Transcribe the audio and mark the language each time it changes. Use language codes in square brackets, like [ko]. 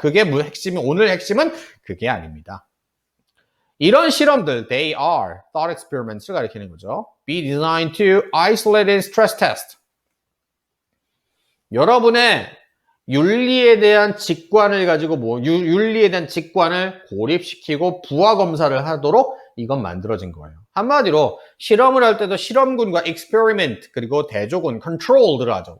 [ko] 그게 오늘 핵심은 그게 아닙니다. 이런 실험들, [en] they are thought experiments [ko] 를 가리키는 거죠. [en] be designed to isolate and stress test. [ko] 여러분의 윤리에 대한 직관을 가지고 윤리에 대한 직관을 고립시키고 부하 검사를 하도록 이건 만들어진 거예요. 한마디로 실험을 할 때도 실험군과 experiment 그리고 대조군 control들을 하죠.